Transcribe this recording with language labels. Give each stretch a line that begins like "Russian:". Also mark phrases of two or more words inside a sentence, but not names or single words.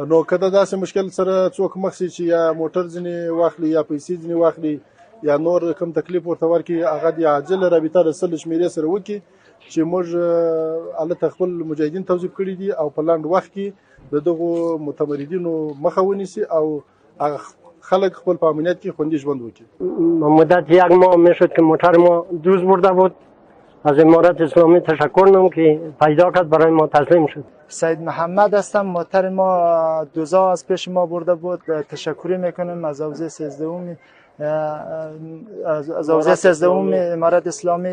Pashto: نو که د داسې مشکل سره څوک مخ شي چې یا موټر ځینې واخلي یا پیسې ځینې واخلي یا نور کوم تکلیف ورته ورکړي، هغه د عاجله رابطه د 100 شمېرې سره وکړي چې موږ هلته خپل مجاهدین توظیف کړي دي او په لنډ وخت کې د دغو متمردینو مخه ونیسي او خلک خپل په امنیت کې خوندي ژوند وکړي.
Persian: مدت 1 ماه میشد که موتر ما دوز برده بود. از امارت اسلامی تشکر نمیم که پیدا کرد برای ما تسلیم شد. سید محمد هستم. موتر ما دوزا از پیش ما برده بود. تشکری میکنیم از حوزه 13 از حوزه 13 امارت اسلامی.